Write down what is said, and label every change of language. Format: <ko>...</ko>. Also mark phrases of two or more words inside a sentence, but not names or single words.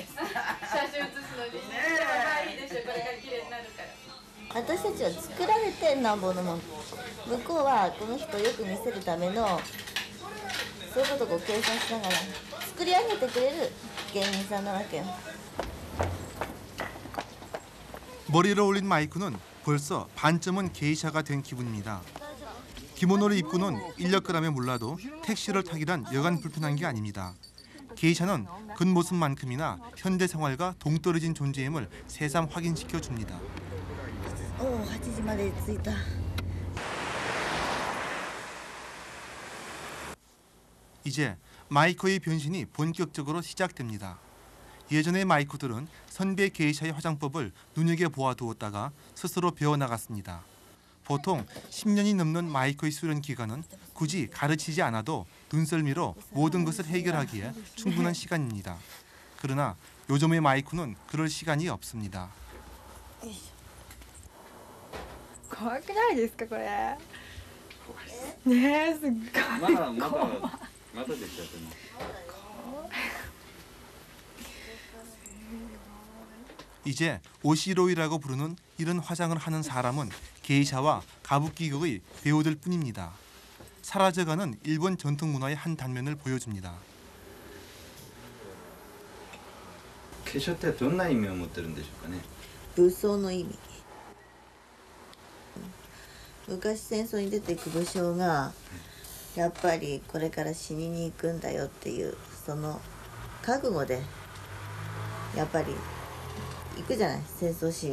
<ja>写真写すのにね。まあいいでしょ。これから綺麗になるから。私たちは作られてなんぼのもん。向こうはこの人をよく見せるためのそういうことをこう計算しながら作り上げてくれる芸人さんなわけよ。</ja> <ko>머리를 올린 마이쿠는 벌써 반쯤은 게이샤가 된 기분입니다. 기모노를 입고는 인력거라면 몰라도 택시를 타기란 여간 불편한 게 아닙니다. 게이샤는 겉모습만큼이나 현대 생활과 동떨어진 존재임을 새삼 확인시켜 줍니다.</ko> <ja>おお、8時まで着いた。</ja> <ko>이제 마이코의 변신이 본격적으로 시작됩니다. 예전의 마이코들은 선배 게이샤의 화장법을 눈여겨보아 두었다가 스스로 배워나갔습니다. 보통 10년이 넘는 마이코의 수련 기간은 굳이 가르치지 않아도 눈썰미로 모든 것을 해결하기에 충분한 시간입니다. 그러나 요즘의 마이코는 그럴 시간이 없습니다.</ko> <ja>怖くないですかこれねえすっごいまだできちゃってます。</ja> <ko>이제 오시로이라고 부르는 이런 화장을 하는 사람은 게이샤와 가부키극의 배우들 뿐입니다. 사라져가는 일본 전통 문화의 한 단면을 보여줍니다.</ko> <ja>化粧ってどんな意味を持ってるんでしょうかね。武装の意味。昔戦争に出ていく武将がやっぱりこれから死にに行くんだよっていうその覚悟でやっぱり行くじゃない、戦争しに。</ja>